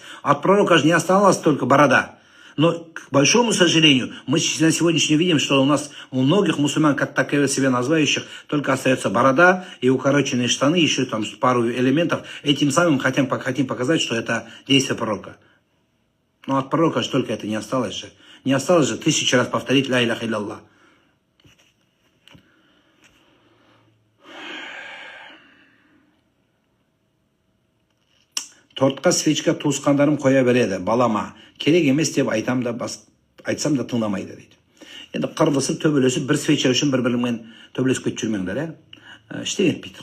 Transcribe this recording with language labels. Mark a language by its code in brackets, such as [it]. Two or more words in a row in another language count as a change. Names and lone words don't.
[ru] От пророка же не осталась только борода. Но, к большому сожалению, мы на сегодняшний день видим, что у многих мусульман, как так и себя называющих, только остается борода и укороченные штаны, еще там пару элементов. Этим самым хотим показать, что это действие пророка. Но от пророка же только это не осталось же. Не осталось же 1000 раз повторить [ar] «لا إله إلا الله». [kk] Тортқа свечка туысқандарым қоя береді, балама. Керек емес деп айтсам да тыңдамайды дейді. Енді қырылысып, төбелесіп, бір свеча үшін бір-бірімен төбелесіп кетіп жүрмеңдер, Ештеңе етпейді.